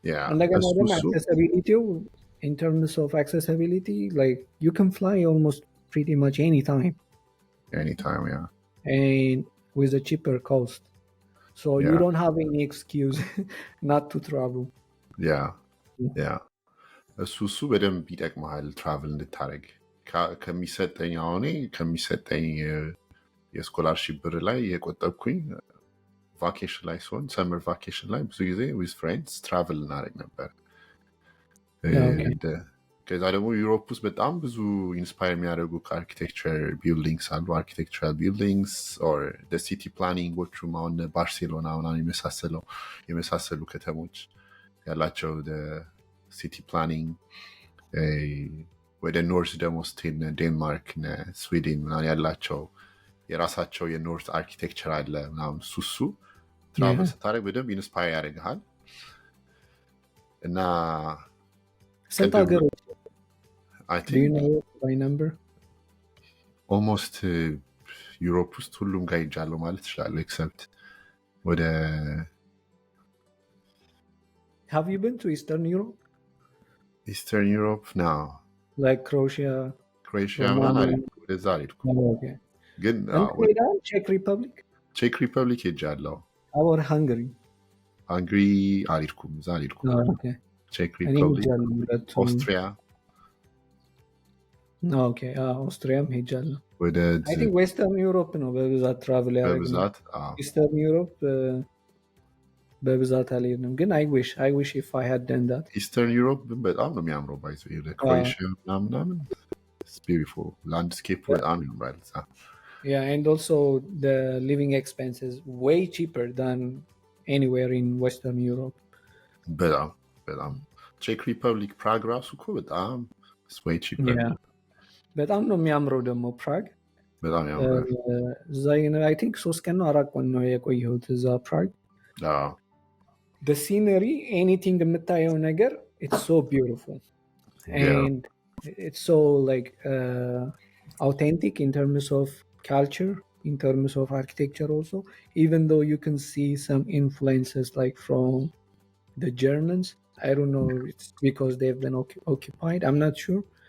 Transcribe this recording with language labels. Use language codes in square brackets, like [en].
[en] And like accessibility, in terms of accessibility, like you can fly almost pretty much anytime, yeah, and with a cheaper cost, so you don't have any excuse not to travel. [am] እሱ በደንብ ይጠቅመሃል ትራቭል እንድታደረግ። ከሚሰጠኝ አሁኔ ከሚሰጠኝ የስኮላርሺፕ ብር ላይ የቆጠብኩኝ ቫኬሽን ላይ ሲሆን ሰመር ቫኬሽን ላይ ብዙ ጊዜ ዊዝ ፍሬንድስ ትራቭል እናደረግ ነበር። ከዛ ደግሞ ዩሮፕ ውስጥ በጣም ብዙ ኢንስፓየር የሚያደርጉ ከአርኪቴክቸር ቢልዲንግስ አሉ። አርኪቴክቸራል ቢልዲንግስ ኦር ሲቲ ፕላኒንጎቹም አሁን ባርሴሎና ምናምን የመሳሰሉ ከተሞች ያላቸው ሲቲ ፕላኒንግ። ወደ ኖርዝ ደግሞ ስትሄድ ዴንማርክ፣ ስዊድን ምናምን ያላቸው የራሳቸው የኖርዝ አርኪቴክቸር አለ ምናምን። እሱ ትራቭል ስታደርግ በደንብ ኢንስፓየር ያደርግሃል። እና ስንት ሀገሮች [en] do you know by number? [am] ኦልሞስት ዩሮፕ ውስጥ ሁሉም ጋር ሄጃለሁ ማለት እችላለሁ ኤክሰፕት ወደ [en] Have you been to Eastern Europe? Eastern Europe? No. Like Croatia? [am] ክሮኤሽያ ምናምን ሮማኒያ። አልሄድኩም፣ ወደዛ አልሄድኩም። ኦኬ። ግን እንትን ሄደሃል? ቼክ ሪፐብሊክ ቼክ ሪፐብሊክ ሄጃለሁ። አወር ሃንገሪ? ሃንግሪ አልሄድኩም፣ እዛ አልሄድኩም። ኦኬ። ቼክ እኔ ሪፐብሊክ፣ ሄጃለሁ ሁለቱም። ኦስትሪያ፣ ኦኬ። ኦስትሪያም ሄጃለሁ። ወደ አይ ቲንክ ዌስተርን ዩሮፕ ነው በብዛት ትራቭል ያደረግነው። በብዛት ኢስተርን ዩሮፕ በብዛት አልሄድንም፣ ግን [en] አይ ዊሽ ኢፍ አይ ሃድ ደን ዳት። [am] ኢስተርን ዩሮፕ ግን በጣም ነው የሚያምረው። ባይዘ ወደ ክሮኤሽያ ምናምን ቢዩቲፉል ላንድስኬፕ በጣም ያምራል እዛ። [en] Yeah, and also the living expense is way cheaper than anywhere in Western Europe. [am] በጣም በጣም ቼክ ሪፐብሊክ ፕራግ ራሱ እኮ በጣም [en] way cheaper። [am] Yeah. በጣም ነው የሚያምረው ደግሞ ፕራግ። በጣም ያምራል። እዛ አይ ቲንክ 3 ቀን ነው 4 ቀን ነው የቆየሁት እዛ ፕራግ። [en] the scenery, anything [am] የምታየው ነገር, [en] it's so beautiful. And it's so like authentic in terms of culture, in terms of architecture also, even though you can see some influences like from the Germans. I don't know, it's because they've been occupied, I'm not sure.